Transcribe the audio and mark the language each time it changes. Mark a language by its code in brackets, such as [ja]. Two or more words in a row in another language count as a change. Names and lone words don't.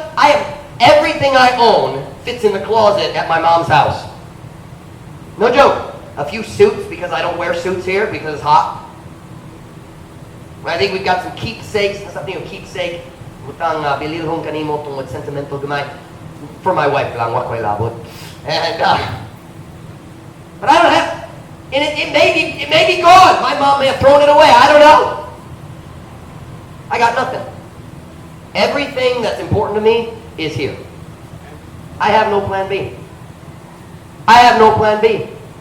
[en] I have everything I own fits in the closet at my mom's house. No joke. A few suits, because I don't wear suits here because it's hot. I think we've got some keepsakes. Something of keepsake. [ceb] Butang bililhong kanimo tungod sentimental gamay. [en] For my wife [ceb] lang, wak ko'y labot. [en] And, but I don't have, and it may be gone. My mom may have thrown it away. I don't know. I got nothing. Everything that's important to me is here. I have no plan B. I have no plan B.